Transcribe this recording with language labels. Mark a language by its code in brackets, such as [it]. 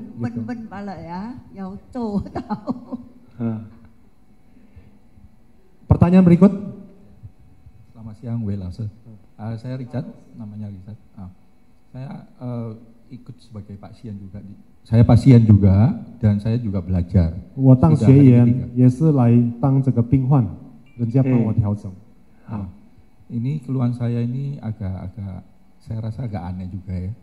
[id] Ben pala ya, yang tahu. Pertanyaan berikut. Selamat siang, Welase. Saya Richard, namanya Richard. Saya ikut sebagai pasien juga. Saya pasien juga dan saya juga belajar. [zh] 我当学员也是来当这个病患，人家帮我调整。 [id] Ini keluhan saya ini agak saya rasa agak aneh juga ya.